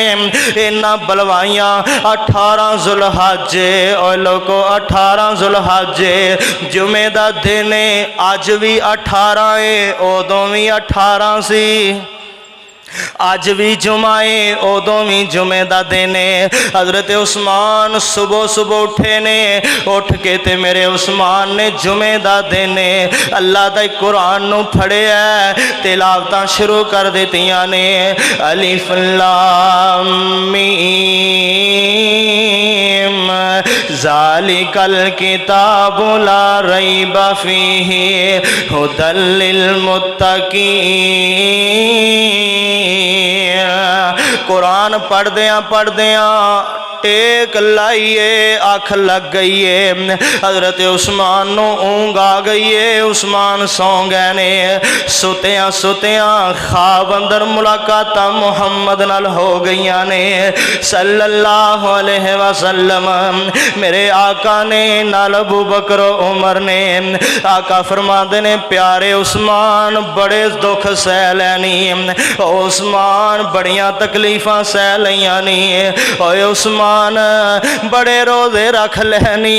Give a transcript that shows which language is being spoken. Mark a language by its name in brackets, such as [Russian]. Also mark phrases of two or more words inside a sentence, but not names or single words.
[Punjabi] انہاں بلوائیاں 18 ذوالحجہ اور لوکو 18 ذوالحجہ جمعے دا دن اج بھی 18 ہے اودوں بھی 18 سی اج بھی جمعہ اے اودوں بھی جمعے کا دن ہے. حضرت عثمان صبح صبح اٹھے نے اٹھ کے تے میرے عثمان نے [Urdu] جمعے کا دن ہے اللہ کا [Punjabi] قرآن نوں پھڑیا تلاوتاں شروع کر دتیاں نے. [Arabic] الم ذلك الكتاب لا ريب فيه هدى للمتقين. [Punjabi] قرآن پڑھدیاں ٹیک لائی اے اکھ لگ گئی ہے. حضرت عثمان نوں اونگھ آ گئی ہے عثمان سوں گئے نے. ستیاں ستیاں خواب اندر ملاقات محمد نال ہو گئی اے [Arabic] صلى الله عليه وسلم. [Punjabi] میرے آقا نے نال ابو بکر عمر نے. آقا فرماتے نے پیارے عثمان بڑے دکھ سہ لئے نی عثمان بڑیاں تکلیفاں سہ لئیاں نی اوئے عثمان بڑے روزے رکھ لئے نی.